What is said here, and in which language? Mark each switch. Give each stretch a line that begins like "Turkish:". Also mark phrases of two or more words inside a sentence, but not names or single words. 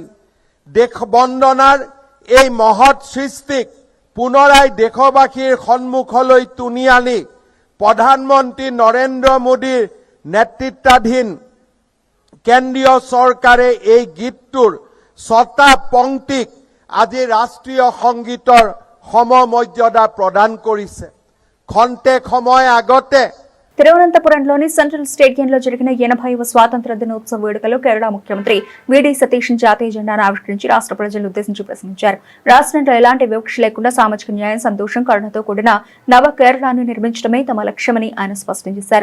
Assamese: দেশ বন্দনাৰ এই মহৎ সৃষ্টিক পুনৰাই দেশবাসীৰ সন্মুখলৈ টুনি আনি প্ৰধানমন্ত্ৰী নৰেন্দ্ৰ মোদীৰ নেতৃত্বাধীন কেন্দ্ৰীয় চৰকাৰে এই গীতটোৰ 6টা পংক্তিক আজি ৰাষ্ট্ৰীয় সংগীতৰ সমমৰ্যাদা প্ৰদান কৰিছে। খন্তেক সময় আগতে
Telugu: తిరువనంతపురంలోని సెంట్రల్ స్టేడియంలో జరిగిన 80వ స్వాతంత్ర దినోత్సవ వేడుకలో కేరళ ముఖ్యమంత్రి వీడి సతీష్ జాతీయ జెండాను ఆవిష్కరించి రాష్ట్ర ప్రజలను ఉద్దేశించి ప్రసంగించారు. రాష్ట్రంలో ఎలాంటి వివక్ష లేకుండా సామాజిక న్యాయం, సంతోషం, కరుణతో కూడిన నవ కేరళను నిర్మించడమే తమ లక్ష్యమని ఆయన స్పష్టం చేశారు.